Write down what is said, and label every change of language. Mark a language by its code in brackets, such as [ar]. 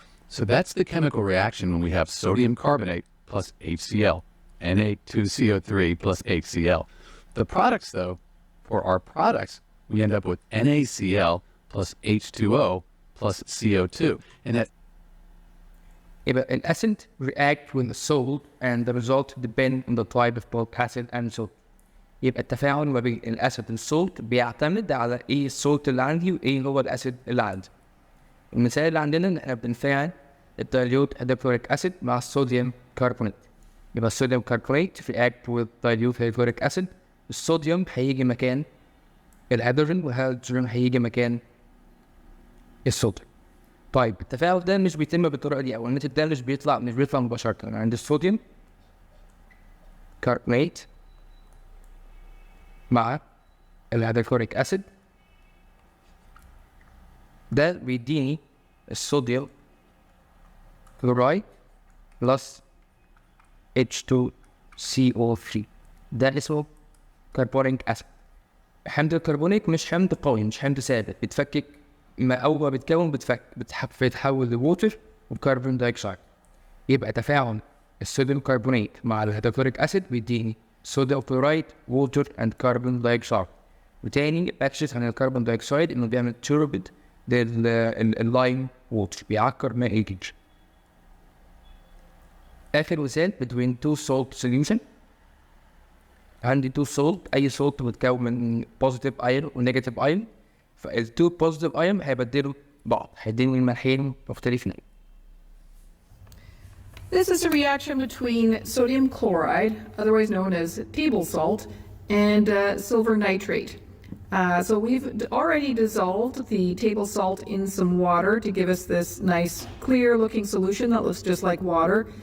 [en] So that's the chemical reaction when we have sodium carbonate plus HCl, Na2CO3 plus HCl. The products, though, for our products, we end up with NaCl plus H2O plus CO2. And that [ar] يبقى الاسيد [en] react with the salt and the result depend on the type of both acid and salt. [ar] يبقى التفاعل ما بين الاسيد والسولت بيعتمد على ايه السولت اللي عندي وايه هو الاسيد اللي عندي. المثال اللي عندنا ان احنا بنفعل الدايلوت هيدروكلوريك اسيد مع الصوديوم كربونات. يبقى الصوديوم كربونات [en] react with dilute hydrochloric acid. [ar] الصوديوم هيجي مكان الهيدروجين والهيدروجين هيجي مكان الصوديوم. طيب التفاعل ده مش بيتم بالطريقه دي او الناتج ده مش بيطلع مباشره. يعني عند الصوديوم كربونات مع الهيدروكلوريك اسيد ده بيديني الصوديوم كلورايد بلس H2CO3. ده اسمه كربونيك اسيد. حمض الكربونيك مش حمض قوي، مش حمض ثابت، بيتفكك ما أول ما بيتكون بيتحول لووتر وكربون دايوكسيد. يبقى تفاعل الصوديوم كربونات مع الهيدروكلوريك اسيد بيديني صوديوم كلورايد ووتر اند كربون دايوكسيد. وتاني بكشف عن الكربون دايوكسيد انه بيعمل توربيد لللايم ووتر، بيعكر ماء الجيج. اخر مثال [en] between two salt solution. [ar] عندي [en] two salt، [ar] اي salt بتتكون من [en] positive ion [ar] و [en] negative ion، [ar] فالتو positive ion هيبدلوا بعض، هيديني الملحين مختلفين. [en] This is a reaction between sodium chloride, otherwise known as table salt, and silver nitrate. So we've already dissolved the table salt in some water to give us this nice clear looking solution that looks just like water.